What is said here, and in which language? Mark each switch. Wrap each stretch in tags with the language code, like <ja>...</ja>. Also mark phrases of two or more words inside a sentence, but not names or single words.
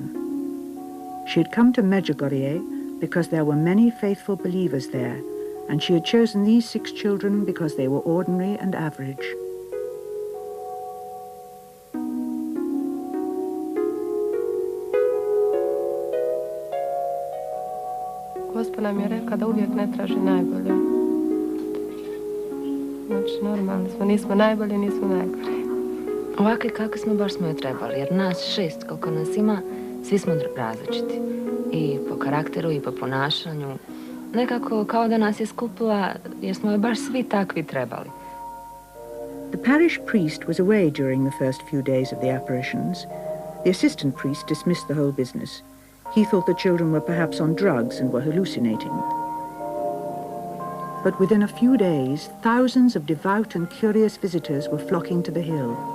<en>She had come to Međugorje because there were many faithful believers there, and she had chosen these 6 children because they were ordinary and average.</en> <hr>Gospa nam je rekla da uvijek ne traži najbolje. Znači, normalni smo, nismo najbolji, nismo najgori. Ovakvi kakvi smo, baš smo joj trebali, jer nas 6, koliko nas ima, svi smo različiti. I po karakteru, i po ponašanju. Nekako kao da nas je skupila, jer smo joj baš svi takvi trebali.</hr> <en>The parish priest was away during the first few days of the apparitions. The assistant priest dismissed the whole business. He thought the children were perhaps on drugs and were hallucinating. But within a few days, thousands of devout and curious visitors were flocking to the hill.</en>